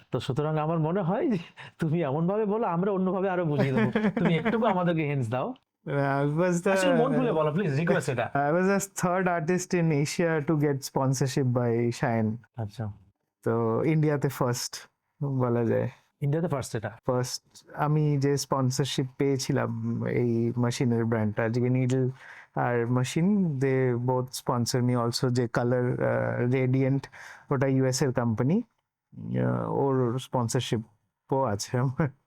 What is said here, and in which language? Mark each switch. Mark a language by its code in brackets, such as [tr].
[bn] তো সুতরাং আমার মনে হয় যে তুমি এমন ভাবে বলো, আমরা অন্যভাবে আরো বুঝিয়ে দেবো। তুমি একটুকু আমাদেরকে হিন্টস দাও। [en] I was the [bn] আসলে মন খুলে বলো প্লিজ, রিকোয়েস্ট এটা। [en] I was the third artist in Asia to get sponsorship by Shine. [bn] আচ্ছা, তো ইন্ডিয়াতে ফার্স্ট বলা যায়। ইন্ডিয়াতে ফার্স্ট এটা। ফার্স্ট আমি যে স্পন্সরশিপ পেয়েছিলাম এই মেশিনের ব্র্যান্ডটা, আজকে needle আর machine, [en] They both sponsor me also. [bn] যে কালার রেডিয়েন্ট, ওটা ইউএস এর কোম্পানি, ওর স্পন্সরশিপও আছে আমার।